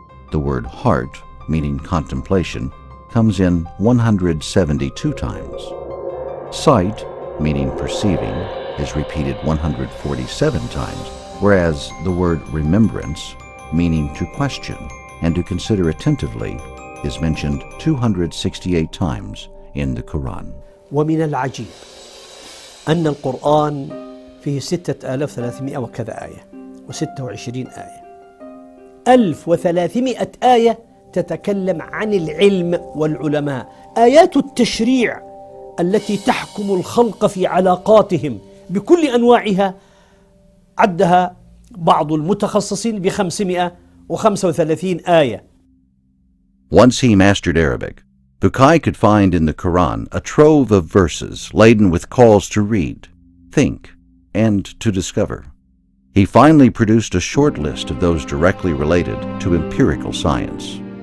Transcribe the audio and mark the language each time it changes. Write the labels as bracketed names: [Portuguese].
[English] The word heart, meaning contemplation, comes in 172 times. Sight, meaning perceiving, is repeated 147 times, whereas the word remembrance, meaning to question and to consider attentively, is mentioned 268 times in the Quran. [Arabic] ومن العجيب أن القرآن فيه 6300 وكذا آية و26 آية. 1300 آية تتكلم عن العلم والعلماء، آيات التشريع التي تحكم الخلق في علاقاتهم بكل أنواعها عدها بعض المتخصصين ب535 آية. [English] Once he mastered Arabic, Bukai could find in the Qur'an a trove of verses laden with calls to read, think, and to discover. He finally produced a short list of those directly related to empirical science.